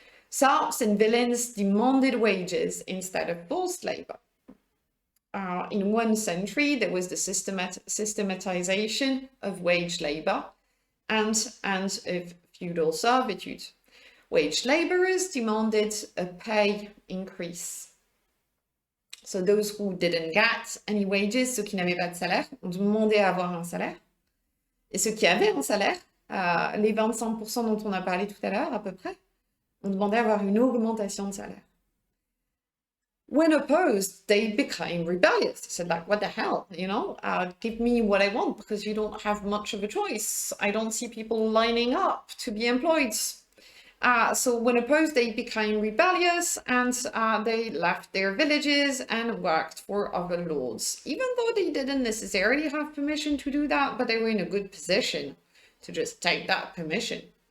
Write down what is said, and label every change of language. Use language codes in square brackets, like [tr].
[en] Serfs and villains demanded wages instead of forced labor. In 1 century, there was the systematization of wage labor and of feudal servitude. Wage laborers demanded a pay increase. So those who didn't get any wages, [fr] ceux qui n'avaient pas de salaire, ont demandé à avoir un salaire. Et ceux qui avaient un salaire, les 25% dont on a parlé tout à l'heure à peu près, on demandait à avoir une augmentation de salaire. [en] When opposed, they became rebellious. They said, like, what the hell, you know, give me what I want, because you don't have much of a choice. I don't see people lining up to be employed. So when opposed, they became rebellious, and they left their villages and worked for other lords, even though they didn't necessarily have permission to do that, but they were in a good position to just take that permission.